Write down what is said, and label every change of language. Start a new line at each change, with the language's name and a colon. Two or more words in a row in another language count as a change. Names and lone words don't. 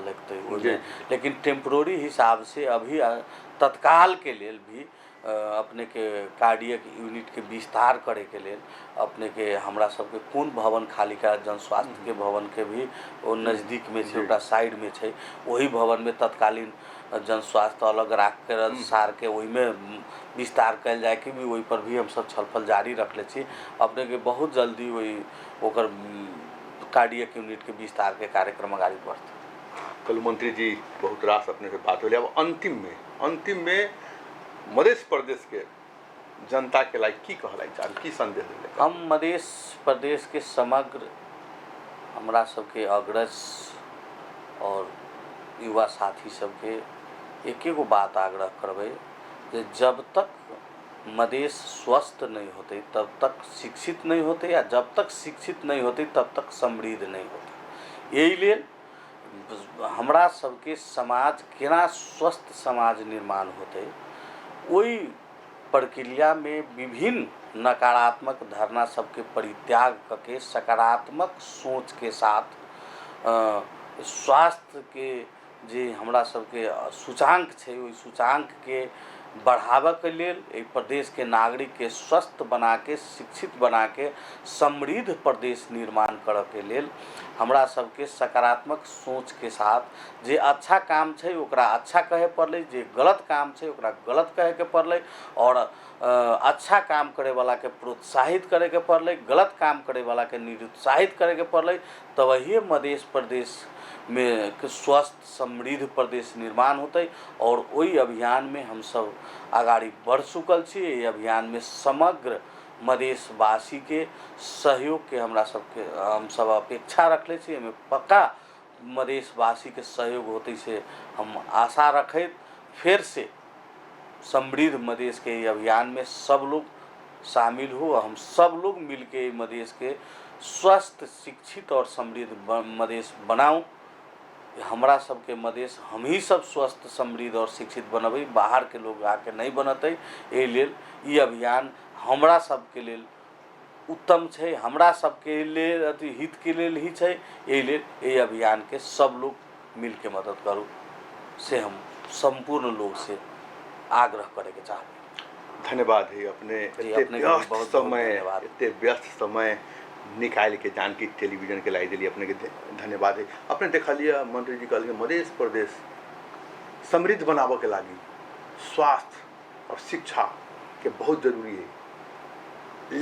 Maithili: लगते हैं, लेकिन टेम्प्रोरी हिसाब से अभी तत्काल के लेल भी अपने के कार्डियक यूनिट के विस्तार करे के लेल अपने के हमरा सबके कौन भवन खाली का जन स्वास्थ्य के भवन के भी वो नज़दीक में है ओकरा साइड में है, वही भवन में तत्कालीन जन स्वास्थ्य अलग राख कर सार के वही में विस्तार कल जाए कि भी वही पर भी हम सब छलफल जारी रखले छी। अपने के बहुत जल्दी वही ओकर कार्डियक यूनिट के विस्तार के कार्यक्रम आगाड़ी बढ़ते। कल मंत्री जी बहुत रास अपने से बात हो अब अंतिम में मध्य प्रदेश के जनता के लायक की कहलाई चाहे की संदेश देले? हम मध्य प्रदेश के समग्र हमरा सबके अग्रज और युवा साथी सबके एक बात आग्रह करबे जे जब तक मधेश स्वस्थ नहीं होते तब तक शिक्षित नहीं होते या जब तक शिक्षित नहीं होते तब तक समृद्ध नहीं होते। यही लिए हमरा सबके समाज केना स्वस्थ समाज निर्माण होते, वही प्रक्रिया में विभिन्न नकारात्मक धारणा सबके परित्याग करके सकारात्मक सोच के साथ स्वास्थ्य के जे हमरा सबके सूचांक छै, ओहि सूचांक के बढ़ावा के लेल एहि प्रदेश के नागरिक के स्वस्थ बना के, शिक्षित बना के समृद्ध प्रदेश निर्माण करऽ के लेल हमरा सबके सकारात्मक सोच के साथ जे अच्छा काम छै ओकरा अच्छा कहे पड़लै, जे गलत काम छै ओकरा गलत कहे के पड़लै, और अच्छा काम करे वाला के प्रोत्साहित करे के पड़लै, गलत काम करे वाला के निरुत्साहित करे के पड़लै। तभी मध्य प्रदेश में स्वस्थ समृद्ध प्रदेश निर्माण होते। और वही अभियान में हम सब आगाड़ी बढ़ चुकल छी। ये अभियान में समग्र मधेशवासी के सहयोग के हम सब अपेक्षा रखले छी। एहिमे पक्का मधेशवासी के सहयोग होते से हम आशा रखैत फिर से समृद्ध मधेश के अभियान में सब लोग शामिल हो। हम सब लोग मिलके मधेश के स्वस्थ, शिक्षित और समृद्ध मधेश बनाऊं। हमरा सबके मधेश हम ही सब स्वस्थ, समृद्ध और शिक्षित बनबै, बाहर के लोग आके नहीं बनतै। एहि लेल ई अभियान हमरा सबके लेल उत्तम छै, हमरा सबके लेल अति हित के लेल ही छै। एहि लेल एहि अभियान के सब लोग मिल के मदद करू से हम संपूर्ण लोग से आग्रह करे के चाहब। धन्यवाद है अपने इतने व्यस्त समय निकाल के जानकी टेलीविजन के लाई दिली अपने के धन्यवाद है। अपने देखा लिया मंत्री जी कहल मध्य प्रदेश समृद्ध बनावे के लागी स्वास्थ्य और शिक्षा के बहुत जरूरी है।